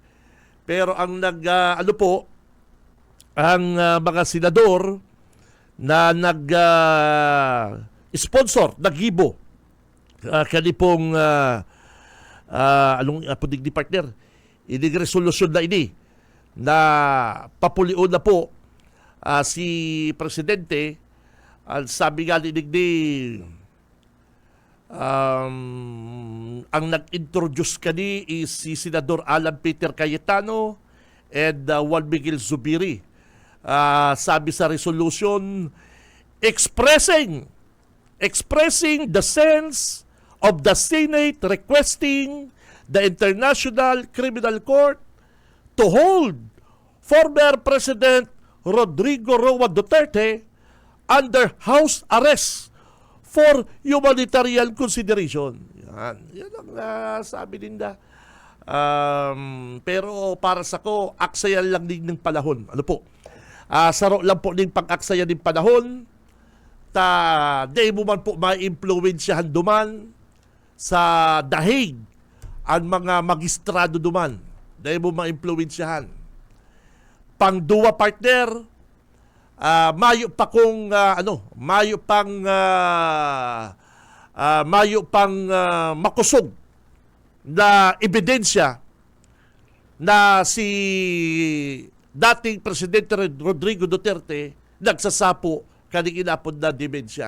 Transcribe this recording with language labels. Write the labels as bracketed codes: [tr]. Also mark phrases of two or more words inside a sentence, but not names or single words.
[bik] Pero ang mga senador na sponsor, naggibo kanipong digdi partner, ining resolusyon na ini na papulion na po si Presidente. Sabi nga ni digdi, ang nag-introduce kani is si Senador Alan Peter Cayetano and Juan Miguel Zubiri. Sabi sa resolution, [en] expressing the sense of the Senate requesting the International Criminal Court to hold former President Rodrigo Roa Duterte under house arrest for humanitarian consideration. [bik] Yan ang sabi ninda. [tl] Pero para sa ko, aksayan lang din ng panahon. Ano po? [bik] Saro lang po din pag-aksaya ng panahon. Di mo man po ma-influensyahan duman sa dahig ang mga magistrado duman. Di mo ma-influensyahan. Pang-duwa partner, mayo pang makusog na ebidensya na si dating Presidente Rodrigo Duterte nagsasapo kaning inapod na demensya.